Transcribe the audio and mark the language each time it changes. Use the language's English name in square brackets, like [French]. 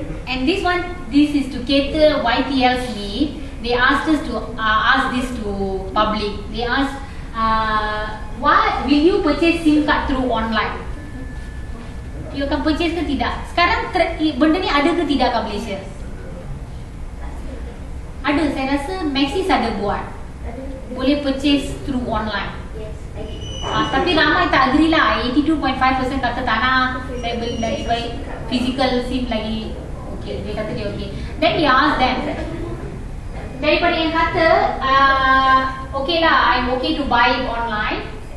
[English] And this is to cater YTL's need. They asked us to ask this to public. They asked, why will you purchase SIM card through online? [Malay] You akan purchase ke tidak? Sekarang benda ni ada ke tidak kat Malaysia? Ada, saya rasa Maxis ada buat. Boleh purchase through online. Tapi ramai tak agree lah. 82.5% kata tak nak. Saya beli lagi baik physical SIM lagi. Okay, dia kata dia okay. [English] Then we ask them, [Malay] daripada yang kata okay lah, [English] I'm okay to buy it online.